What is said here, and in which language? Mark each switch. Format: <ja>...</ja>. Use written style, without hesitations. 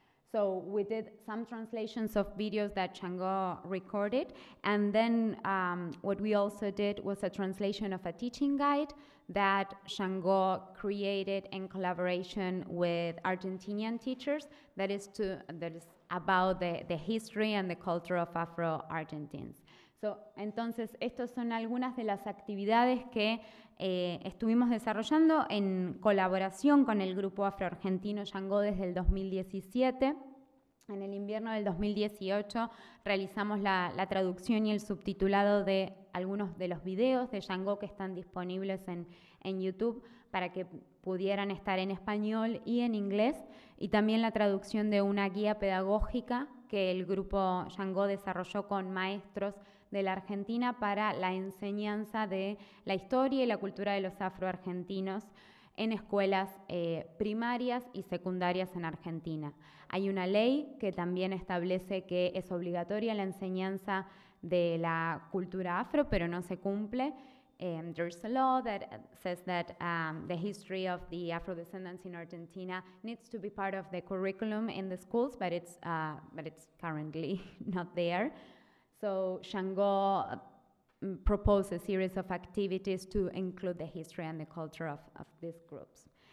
<en>So we did some translations of videos that Shango recorded, and then what we also did was a translation of a teaching guide that Shango created in collaboration with Argentinian teachers that is about the history and the culture of Afro-Argentines.</en> <es>So, entonces, estas son algunas de las actividades que estuvimos desarrollando en colaboración con el grupo afroargentino Shango desde el 2017. En el invierno del 2018 realizamos la traducción y el subtitulado de algunos de los videos de Shango que están disponibles en YouTube para que pudieran estar en español y en inglés, y también la traducción de una guía pedagógica que el grupo Shango desarrolló con maestros de la Argentina para la enseñanza de la historia y la cultura de los afroargentinos en escuelas primarias y secundarias en Argentina. Hay una ley que también establece que es obligatoria la enseñanza de la cultura afro, pero no se cumple.</es> <en>There's a law that says that the history of the Afrodescendants in Argentina needs to be part of the curriculum in the schools, but it's currently not there. So Shango proposed a series of activities to include the history and the culture of these groups.</en>